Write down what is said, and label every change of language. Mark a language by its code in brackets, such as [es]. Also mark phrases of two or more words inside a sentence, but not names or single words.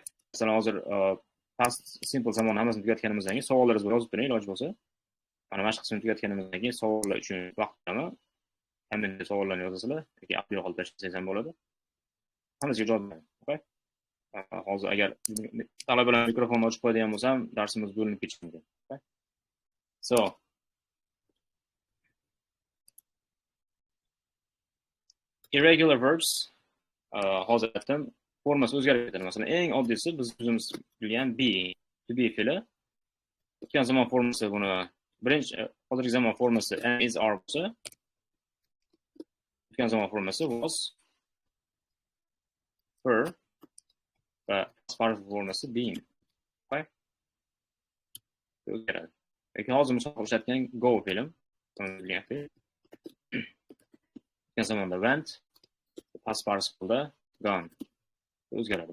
[uz] Masalan, hozir [en] past simple [uz] zamonni hammasini tugatganimizdan keyin savollaringizni yozib bering, iloji bo'lsa. Mana mashq qismini tugatganimizdan keyin savollar uchun vaqt beraman. Hamma savollarni yozasizlar yoki audio qilib tashlasangiz ham bo'ladi. Hammasiga javob beraman. Okay? Hozir agar talabalar mikrofonni ochib qo'yadigan bo'lsam, darsimiz bo'linib ketishi mumkin. [en] Okay? So, irregular verbs [uz] hozir aytdim, formasi o'zgarib ketadi. Masalan, eng oddiysi biz o'zimiz bilgan be, [en] to be [uz] fe'li. O'tgan zamon formasi buni birinchi hozirgi zamon formasi [en] am, is, are [uz] bo'lsa, o'tgan zamon formasi [en] was, were [uz] va [en] past participle [uz] formasi [en] being. Okay? [uz] O'zgaradi. Yoki hozir misol ishlatgan go fe'lim, o'tgan zamonda went, past participleda gone o'zgaradi.